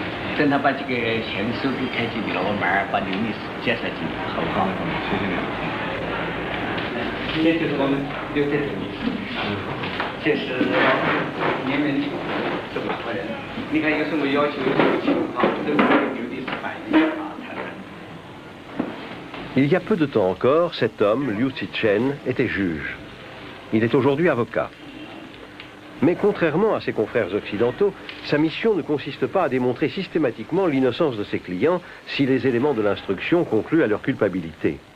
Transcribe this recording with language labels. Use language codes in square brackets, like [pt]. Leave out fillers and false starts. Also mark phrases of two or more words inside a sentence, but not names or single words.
[zh] 等他把这个现手给开进去了，我慢慢把这个历史介绍进去。好，谢谢你。这就是我们留在这里，这是你们这么多人，你看有什么要求，有什么情况，都是留的是反映啊，谈谈。 [fr] Il y a peu de temps encore, cet homme, Liu Zichen, était juge. Il est aujourd'hui avocat. Mais contrairement à ses confrères occidentaux, sa mission ne consiste pas à démontrer systématiquement l'innocence de ses clients si les éléments de l'instruction concluent à leur culpabilité.